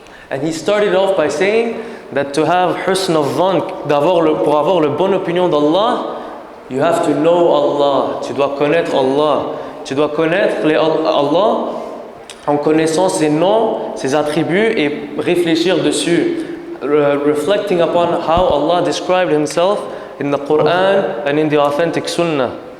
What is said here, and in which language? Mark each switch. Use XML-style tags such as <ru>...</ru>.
<en>And he started off by saying that to have husn al-dhan,</en> <fr>pour avoir la bonne opinion d'Allah,</fr> <en>you have to know Allah.</en> <fr>Tu dois connaître Allah. Tu dois connaître Allah en connaissant ses noms, ses attributs et réfléchir dessus.</fr> <en>Reflecting upon how Allah described himself in the Quran and in the authentic Sunnah.</en>